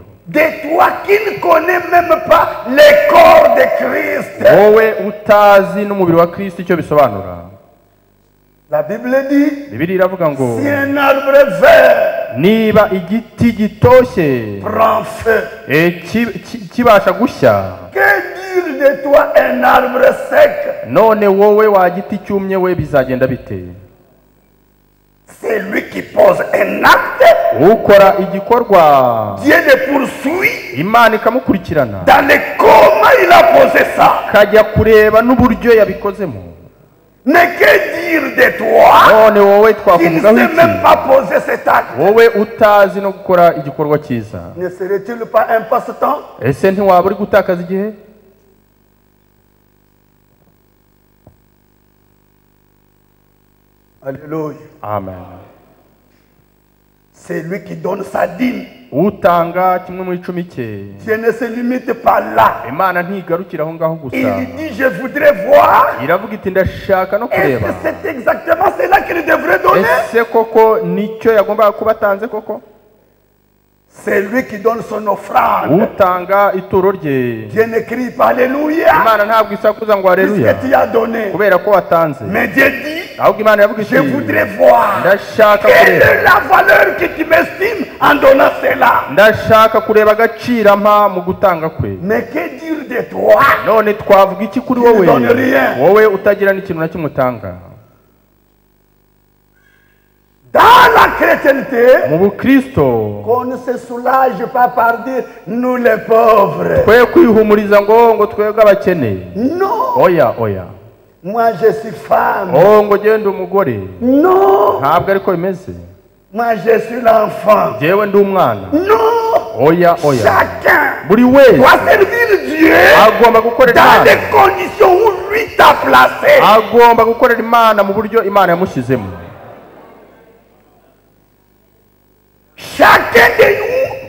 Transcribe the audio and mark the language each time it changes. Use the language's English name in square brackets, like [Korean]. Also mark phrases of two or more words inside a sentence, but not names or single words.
[French] De toi qui ne connais même pas le corps de Christ. [Kinyarwanda] wowe utazi n'umubiri wa Kristo icyo bisobanura. [French] La Bible dit, [Kinyarwanda] Bibiliya iravuga ngo [French] si un arbre vert [Kinyarwanda] niba igiti gitoshye [French] prend feu, [Kinyarwanda] kibasha gushya, [French] que dire de toi un arbre sec? [Kinyarwanda] none wowe wa giti cyumye we bizagenda bite? [French] C'est lui qui pose un acte, [Kinyarwanda] ukora igikorwa [French] Dieu le poursuit [Kinyarwanda] Imana ikamukurikirana [French] dans le comment il a posé ça. [Kinyarwanda] kajya kureba n'uburyo yabikozemo. [French] Mais que dire de toi [Kinyarwanda] none wowe [French] qui ne [Kinyarwanda] twakuvugaho [French] sait [Kinyarwanda] iki, [French] même pas poser cet acte? [Kinyarwanda] wowe utazi no gukora igikorwa cyiza? [French] Ne serait-il pas un passe-temps? [Kinyarwanda] ese ntiwaba uri gutakaza igihe? [French] Alléluia. [Kinyarwanda] Amen. [French] C'est lui qui donne sa dîme. [Kinyarwanda] utanga kimwe mu icumi cye. [French] Dieu ne se limite pas là. [Kinyarwanda] Imana ntigarukira aho ngaho gusa, [French] Il dit, je voudrais voir. [Kinyarwanda] iravuga iti ndashaka no [French] Est-ce [Kinyarwanda] kureba [French] que c'est exactement cela qu'il devrait donner? [Kinyarwanda] ese koko nicyo yagombaga kuba atanze koko? [French] C'est lui qui donne son offrande. [Kinyarwanda] utanga ituro rye. [French] Dieu ne crie pas Alléluia. [Kinyarwanda] Imana ntabwo isakuza ngo haleluya [French] Puisque tu as donné. [Kinyarwanda] kubera ko watanze, [French] Mais Dieu dit, [Kinyarwanda] ahubwo Imana yavuga iti [French] je voudrais voir. [Kinyarwanda] ndashaka [French] Quelle [Kinyarwanda] kureba, [French] est la valeur que tu m'estimes en donnant cela? [Kinyarwanda] ndashaka kureba agaciro ampa mu gutanga kwe. [French] Mais que dire de toi? [Kinyarwanda] none twavuga iki kuri [French] Tu ne [Kinyarwanda] wowe, [French] donnes rien. [Kinyarwanda] wowe utagira n'ikintu na kimwe utanga? [French] Dans la chrétienté, [Kinyarwanda] mu bukristo [French] qu'on ne se soulage pas par dire nous les pauvres. [Kinyarwanda] twe kwihumuriza ngo twebwe abakene. [French] Non, [Kinyarwanda] oya oya, [French] moi je suis femme. [Kinyarwanda] ngo genda umugore, [French] Non, [Kinyarwanda] ntabwo ariko bimeze. [French] moi je suis l'enfant. [Kinyarwanda] Jewe ndi umwana. [French] Non, [Kinyarwanda] oya oya, [French] chacun [Kinyarwanda] buri wese [French] doit servir Dieu [Kinyarwanda] agomba gukorera [French] dans [Kinyarwanda] Imana, [French] les conditions où lui t'a placé. [Kinyarwanda] agomba gukorera Imana mu buryo Imana yamushyizemo. [French] Chacun de nous